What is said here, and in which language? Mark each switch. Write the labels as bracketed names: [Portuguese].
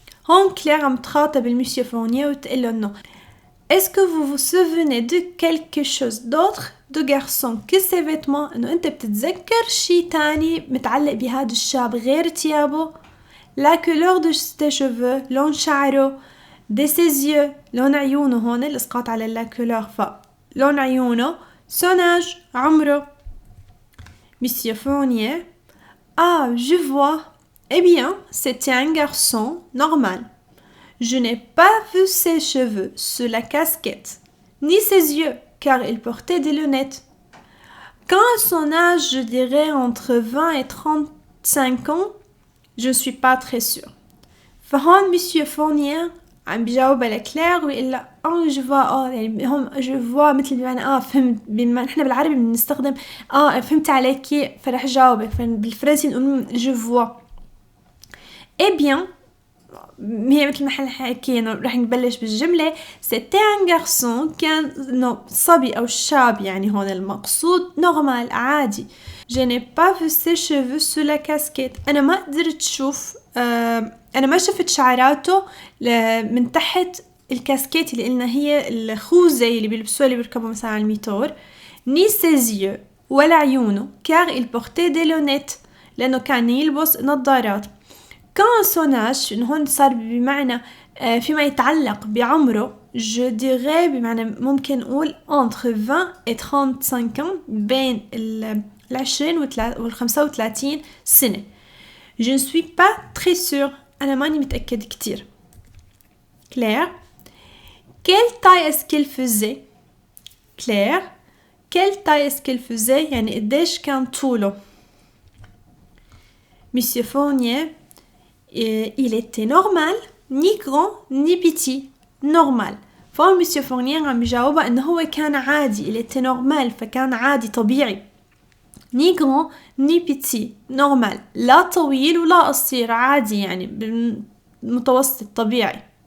[Arabic] هون كلير عم تخاطب المسيو فورنيير وتقول له إنه est-ce que vous vous souvenez de quelque chose d'autre de garçon que ses vêtements؟ إنه أنت بتتذكر شي تاني متعلق بهذا الشاب غير تيابه؟ la couleur de ses cheveux لون شعره de ses yeux لون عيونه. هون الإسقاط على la couleur لون عيونه son âge عمره. [French] Monsieur Fournier, ah je vois. Eh bien, c'était un garçon normal. Je n'ai pas vu ses cheveux sous la casquette, ni ses yeux, car il portait des lunettes. Quant à son âge, je dirais entre 20 et 35 ans, je ne suis pas très sûre. [Arabic] فهون Monsieur Fournier عم بيجاوب على كلير ويقول لها je vois يعني هم je vois مثل بمعنى فهمت. بما نحن بالعربي بنستخدم فهمت عليكي فرح جاوبك. بالفرنسي نقول je vois. Eh bien هي مثل ما احنا حكينا رح نبلش بالجملة. c'était un garçon كان صبي أو شاب يعني هون المقصود normal عادي. [French] je n'ai pas vu ses cheveux sous la casquette. [Arabic] أنا ما قدرت أشوف أنا ما شفت شعراته من تحت الكاسكيت اللي قلنا هي الخوذة اللي بيلبسوها اللي بيركبوا مثلا على الميتور. [French] ni ses yeux ولا عيونه car il portait des lunettes لأنه كان يلبس نظارات. [Arabic] quand son âge هون صار بمعنى فيما يتعلق بعمره je dirais بمعنى ممكن نقول entre 20 et 35 ans بين 20 وال35 سنة. [French] je ne suis pas très sûre. أنا ماني متأكد كتير. Claire, quelle taille est-ce qu'il faisait? Claire, quelle taille est-ce qu'il faisait؟ يعني قديش كان طوله. Monsieur Fournier, il était normal, ni grand ni petit. normal. [Arabic] فهون Monsieur Fournier عم بيجاوبها إنه هو كان عادي. il était normal فكان عادي طبيعي. [French] ni grand ni petit. normal. [Arabic] لا طويل ولا قصير عادي يعني بالمتوسط طبيعي.